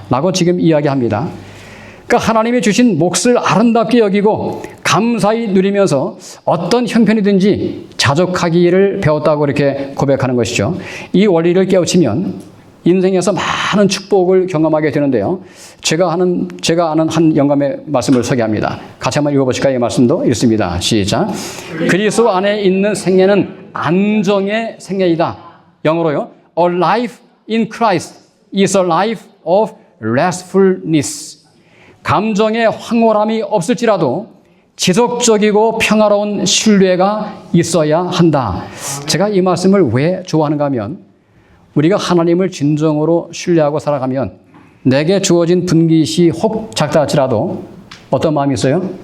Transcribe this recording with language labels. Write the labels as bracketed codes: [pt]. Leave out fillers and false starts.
[ko] 라고 지금 이야기합니다. 그러니까 하나님이 주신 몫을 아름답게 여기고 감사히 누리면서 어떤 형편이든지 자족하기를 배웠다고 이렇게 고백하는 것이죠. 이 원리를 깨우치면 인생에서 많은 축복을 경험하게 되는데요. 제가 아는 한 영감의 말씀을 소개합니다. 같이 한번 읽어보실까요? 이 말씀도 읽습니다. 시작. 그리스도 안에 있는 생애는 안정의 생애이다. 영어로요. [en] A life in Christ is a life of restfulness. [ko] 감정의 황홀함이 없을지라도 지속적이고 평화로운 신뢰가 있어야 한다. 제가 이 말씀을 왜 좋아하는가 하면 우리가 하나님을 진정으로 신뢰하고 살아가면 내게 주어진 분깃이 혹 작다 할지라도 어떤 마음이 있어요?